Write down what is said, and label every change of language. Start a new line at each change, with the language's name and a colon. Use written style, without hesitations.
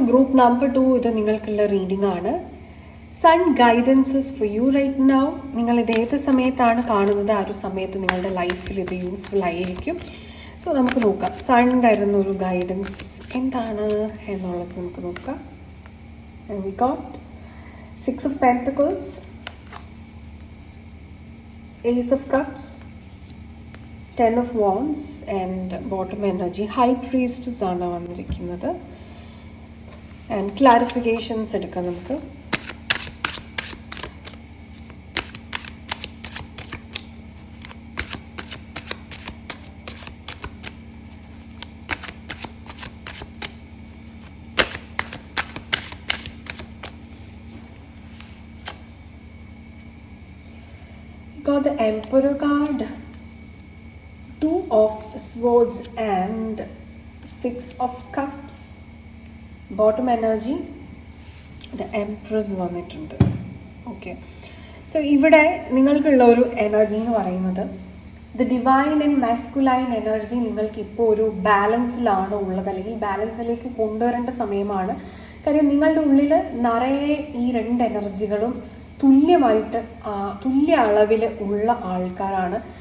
Malayalam: Group number 2 ഇത് നിങ്ങൾക്കുള്ള reading ആണ്.
English: Some guidances for you right now.
Malayalam: നിങ്ങളിത് ഏത് സമയത്താണ് കാണുന്നത് ആ ഒരു സമയത്ത് നിങ്ങളുടെ ലൈഫിൽ ഇത് യൂസ്ഫുൾ ആയിരിക്കും. സോ നമുക്ക് നോക്കാം സൺ തരുന്ന ഒരു ഗൈഡൻസ് എന്താണ് എന്നുള്ളത് നമുക്ക് നോക്കാം.
English: And we got 6 of Pentacles, Ace of Cups, 10 of Wands and bottom energy.
Malayalam: High Priestess ആണ് വന്നിരിക്കുന്നത്. And clarifications എടുക്കാം നമുക്ക്.
English: Got the Emperor card, 2 of Swords and 6 of Cups.
Malayalam: Bottom energy, the Empress വന്നിട്ടുണ്ട്. Okay, so ഇവിടെ നിങ്ങൾക്കുള്ള ഒരു energy എന്ന് പറയുന്നത് the divine and masculine energy നിങ്ങൾക്ക് ഇപ്പോൾ ഒരു ബാലൻസിലാണ് ഉള്ളത്, അല്ലെങ്കിൽ ബാലൻസിലേക്ക് കൊണ്ടുവരേണ്ട സമയമാണ്. കാര്യം നിങ്ങളുടെ ഉള്ളിൽ നിറയെ ഈ 2 എനർജികളും തുല്യമായിട്ട് തുല്യ അളവിൽ ഉള്ള ആൾക്കാരാണ്.